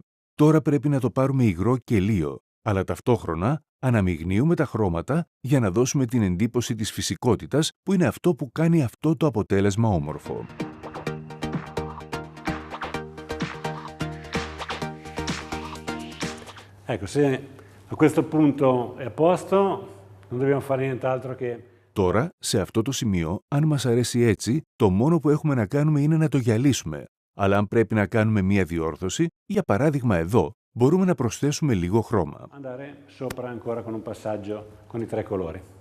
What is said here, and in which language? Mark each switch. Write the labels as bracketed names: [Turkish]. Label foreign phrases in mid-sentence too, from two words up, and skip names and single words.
[Greek] Τώρα πρέπει να το πάρουμε υγρό και λίο, αλλά ταυτόχρονα αναμειγνύουμε τα χρώματα για να δώσουμε την εντύπωση της φυσικότητας που είναι αυτό που κάνει αυτό το αποτέλεσμα όμορφο. [Italian] Ecco, se a questo punto è a posto, non dobbiamo fare nient'altro che... [Greek] Τώρα, σε αυτό το σημείο, αν μας αρέσει έτσι, το μόνο που έχουμε να κάνουμε είναι να το γυαλίσουμε. Αλλά αν πρέπει να κάνουμε μία διόρθωση, για παράδειγμα εδώ, μπορούμε να προσθέσουμε λίγο χρώμα. [Italian] Andare sopra ancora con un passaggio con i 3 colori.